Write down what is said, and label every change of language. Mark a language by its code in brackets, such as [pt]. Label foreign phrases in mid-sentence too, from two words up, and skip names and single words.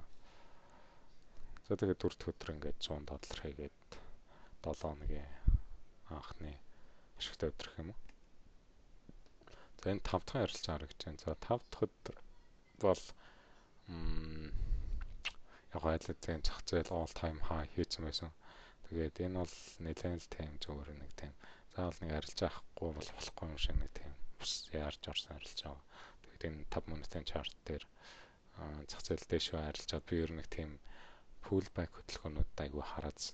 [mn] За тэгээд 4 дахь өдөр ингээд $100 хийгээд 7 хоногийн анхны ашигтай өдөр гэх юм уу. За энэ 5 дахь арилжаа харагдаж байна. За 5 дахь өдөр бол яг айлтын зах зээл [en] all time high [mn] хийсэн байсан. Тэгээд энэ бол нэлээд л тийм зөвөр нэг тийм заавал нэг арилжаа авахгүй бол болохгүй юм шиг нэг тийм бас яарч орсон арилжаа. Тэгээд энэ 5 минутын чарт дээр зах зээл дэшөө арилжаад би ер нь нэг тийм pullback хөдөлгөөнүүд айгүй хараадсан.